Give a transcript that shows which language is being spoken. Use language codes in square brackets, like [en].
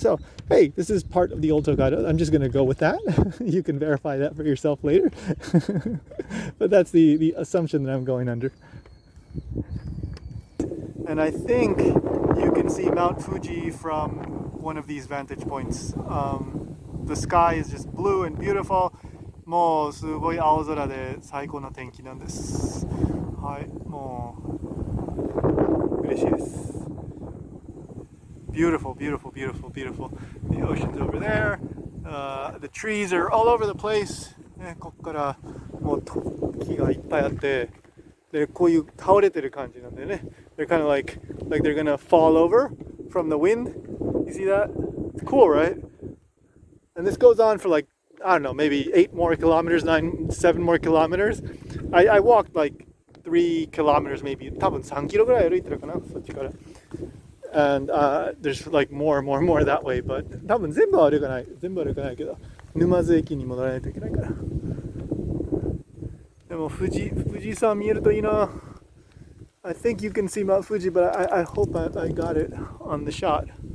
[en] So, hey, this is part of the old Tokaido. I'm just going to go with that. You can verify that for yourself later. But that's the assumption that I'm going under. And I think you can see Mount Fuji from one of these vantage points. The sky is just blue and beautiful. [ja] もうすごい青空で最高の天気なんです。はい、もう嬉しいです。 [en] Beautiful, beautiful, beautiful, beautiful. The ocean's over there. The trees are all over the place. [ja] ね、ここからもう木がいっぱいあって、でこういう倒れてる感じなんでね。 [en] They're kind of like they're gonna fall over from the wind. You see that? It's cool, right? And this goes on for like, I don't know, maybe 8 more kilometers, 7 more kilometers. I walked like 3 kilometers, maybe [ja] 多分3キロぐらい歩いてるかな、そっちから。 [en] And there's like more that way, but [ja] 多分全部は歩かないけど、沼津駅に戻らないといけないから。でも富士山見えるといいな。 [en] I think you can see Mount Fuji, but I hope I got it on the shot.